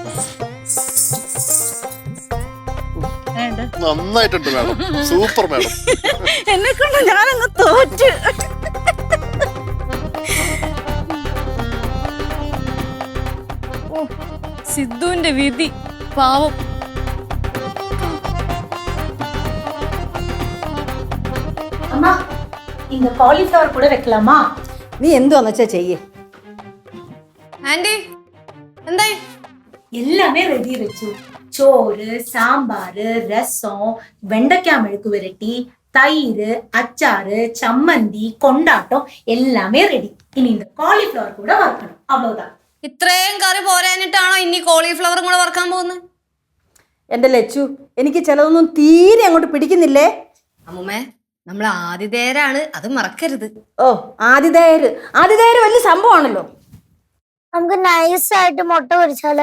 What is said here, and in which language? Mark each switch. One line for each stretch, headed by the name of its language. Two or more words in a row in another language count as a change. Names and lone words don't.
Malayalam: നന്നായിട്ടുണ്ട് മാഡം,
English: super madam.
Malayalam: എന്നെ കൊണ്ട് ഞാനങ്ങ് തോറ്റ്. സിദ്ധുവിന്റെ വിധി പാവം.
Tamil: அம்மா இந்த காலிஃப்ளவர் கூட வைக்கலாமா? நீ எந்த வச்சா செய்ய.
Malayalam: ആന്റി എന്തായി?
Tamil: எல்லாமே ரெடி வச்சு. சோறு, சாம்பார், ரசம், வெண்டைக்காய் மெழுக்கு விரட்டி, தயிர் அச்சாறு சம்மந்தி கொண்டாட்டம் எல்லாமே ரெடி. இனி இந்த காலிஃப்ளவர் கூட வறுக்கணும், அவ்வளவுதான்.
Malayalam: ഇത്രയും കറി പോരാനിട്ടാണോ ഇനി കോളിഫ്ലവറും കൂടെ വറക്കാൻ പോകുന്നത്? എന്റെ ലച്ചു, എനിക്ക് ചിലതൊന്നും തീരെ അങ്ങോട്ട് പിടിക്കുന്നില്ലേ. അമ്മൂമ്മേ, നമ്മൾ ആതിഥേയരാണ്, അത് മറക്കരുത്. ഓ, ആതിഥേയര് വലിയ സംഭവമാണല്ലോ. നമുക്ക് നൈസായിട്ട് മുട്ട പൊരിച്ചാലോ?